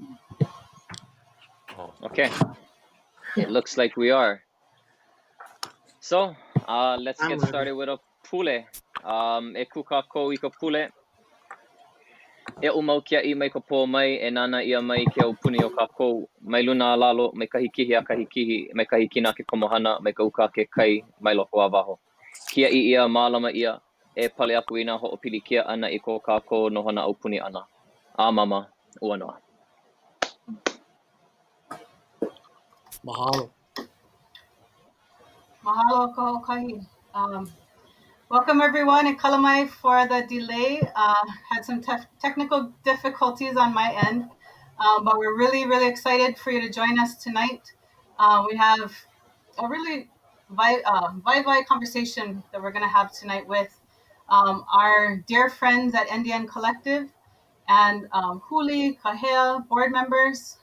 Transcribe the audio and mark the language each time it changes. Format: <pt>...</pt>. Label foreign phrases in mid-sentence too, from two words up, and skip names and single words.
<en>Oh, Okay, it looks like we are. So, let's get started with a pule.</en> <haw>E kuka ko I ka pule. E o mau kiaʻi mai ka pō mai, e nana ia mai ke au puni o kākou. Mai luna lalo, mai kahi kihi a kahi kihi, mai kahi kina ke komohana, mai ka uka ke kai, mai loko a waho. Kiaʻi ia, mālama ia, e pale aku I nā hoʻopili kia ana I ko kākou nohona au puni ana. A mama, ua noa. Mahalo. Mahalo Kahoʻokahi.</haw> <en>Welcome everyone and Kalamai for the delay. Had some technical difficulties on my end, but we're really excited for you to join us tonight. We have a really vibe conversation that we're going to have tonight with our dear friends at NDN Collective and HULI, KAHEA board members.</en>